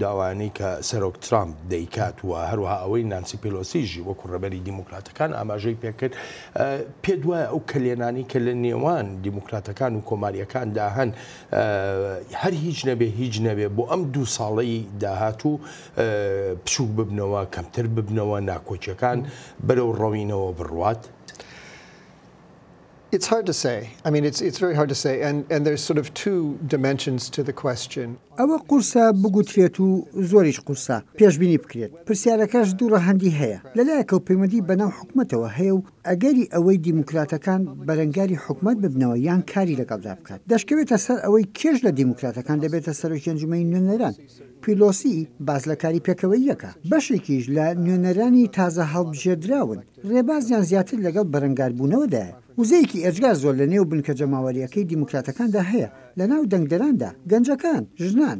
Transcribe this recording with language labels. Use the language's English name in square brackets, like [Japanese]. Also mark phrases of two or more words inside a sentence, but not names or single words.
[Central Kurdish] داوانەی کە سەرۆک ترامپ دەیکات و هەروەها ئەوەی نانسی پێلۆسیژی وەکو ڕێبەری دیموکراتەکان ئاماژەی پێکرد، پێت وایە ئەو کلێنانی کە لە نێوان دیموکراتەکان و کۆماریەکاندا هەن هەر هیچ نەبێ بۆ ئەم 2 ساڵەی داهاتوو پشوک ببنەوە، کەمتر ببنەوە، ناکۆچیەکان بەرەو ڕەوینەوە بڕوات؟ [English] It's hard to say. I mean, it's very hard to say, and there's sort of two dimensions to the question. [Central Kurdish] ئەوە قورسە بگوترێت و زۆریش قورسە پێشبینی بکرێت پرسیارەکەش دوو ڕەهەندی هەیە لەلایەکە و پەیوەندی بەناو حکومەتەوە هەیە و ئەگەری ئەوەی دیموکراتەکان بەرەنگاری حکومەت ببنەوە یان کاری لەگەڵدا بکات دەشکەوێتە سەر ئەوەی کێش لە دیموکراتەکان دەبێتە سەرۆکی ئەنجومەنی نوێنەران پیلۆسی باز لە کاری پێکەوەییەکە بەشێکیش لە نوێنەرانی تازە هەڵبژێردراون ڕێبازیان زیاتر لەگەڵ بەرەنگاربوونەوەدایە وزەیەکی ئێجگار زۆر لە نێو بنکە جەماوەریەکەی دیموکراتەکاندا هەیە لە ناو دەنگدەراندا گەنجەکان ژنان